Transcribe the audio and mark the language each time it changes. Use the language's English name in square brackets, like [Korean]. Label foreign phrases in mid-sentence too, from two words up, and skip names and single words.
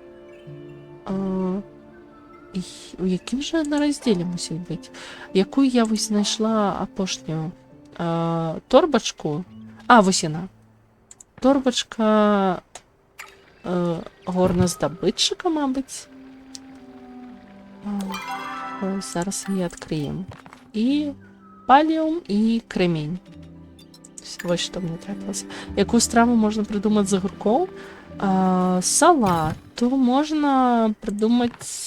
[Belarusian] У якім жа на раздзеле мусіць быць? Якую я вось знайшла апошнюю торбачку? Вось яна. Торбачка горназдабытчыка, мабыць. [Ukrainian] Зараз її відкриємо. І паліум, і кремінь. Ось що мені трапилося. Яку страву можна придумати з огурков? Салату можна придумати...